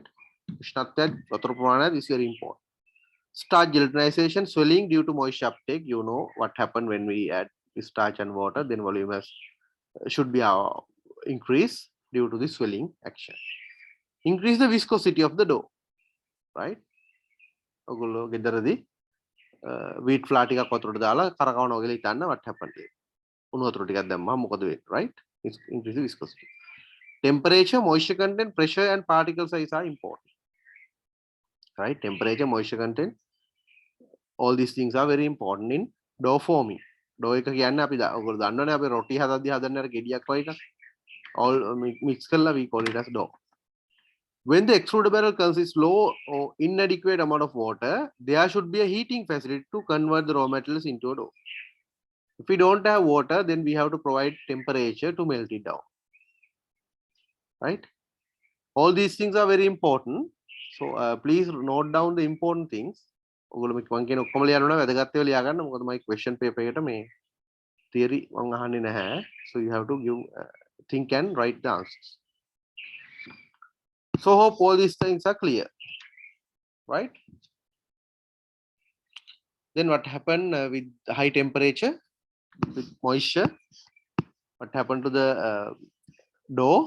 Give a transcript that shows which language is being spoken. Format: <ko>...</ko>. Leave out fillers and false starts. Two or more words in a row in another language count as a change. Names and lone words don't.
<en>Ushnatya is very important. Starch gelatinization, swelling due to moisture uptake. You know what happened when we add starch and water, then volume should be increase due to the swelling action. Increase the viscosity of the dough.</en> <si>Right?</si> <en>Wheat flour</en> <si>ටිකක් වතුරට දාලා කරකවන වගේ හිතන්න</si> <en>what happened here.</en> <si>උණු වතුර ටිකක් දැම්මම මොකද වෙන්නේ?</si> <en>Right? It's increase the viscosity. Temperature, moisture content, pressure and particle size are important. Right? Temperature, moisture content, all these things are very important in dough forming.</en> <si>Dough එක කියන්නේ අපි ඔයගොල්ලෝ දන්නවනේ අපි රොටි හදද්දී හදන්නේ අර ගෙඩියක් වගේ එකක්.</si> <en>All mix කරලා we call it as dough. When the extruder barrel consists low or inadequate amount of water, there should be a heating facility to convert the raw materials into a dough. If we don't have water, then we have to provide temperature to melt it down. Right? All these things are very important. So please note down the important things.</en> <si>ඔයගොල්ලෝ මම කියන ඔක්කොම ලියන්න ඕන වැදගත් ඒවා ලියා ගන්න. මොකද මම</si> <en>question paper</en> <si>එකට මේ theory මම අහන්නේ නැහැ.</si> <en>So you have to give think and write the answers. So hope all these things are clear. Right? Then what happened with high temperature, with moisture? What happened to the dough?</en>